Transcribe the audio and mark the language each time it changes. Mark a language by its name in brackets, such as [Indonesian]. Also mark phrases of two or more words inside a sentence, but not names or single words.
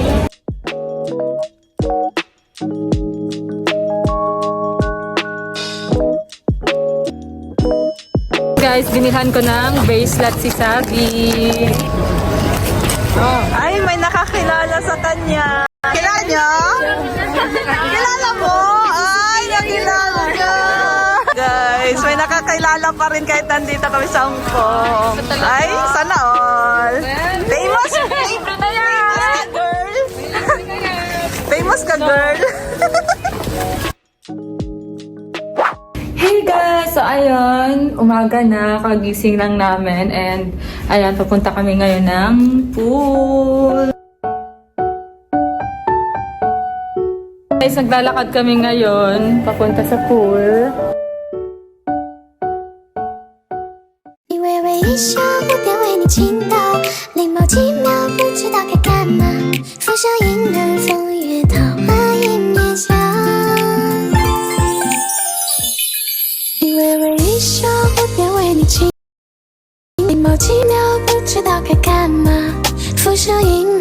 [Filipino] Guys, binilhan ko ng bracelet si Sabi. Ay, may nakakilala sa kanya. Kilala niyo? Kilala mo? Ay, nakilala niya. Guys, may nakakilala pa rin kahit nandito kami sa Hong Kong. Ay, sana all. Famous? Famous ka, girl. Famous ka, girl. [English] Hey guys! [Filipino] So ayun, umaga na, kagising lang namin and ayan, papunta kami ngayon ng pool. Guys, naglalakad kami ngayon, papunta sa pool. [Chinese] 你微微一笑，蝴蝶为你倾倒，灵眸几秒，不知道该干嘛。浮生因缘，风月桃花映夜笑。你微微一笑，蝴蝶为你倾，灵眸几秒，不知道该干嘛。浮生因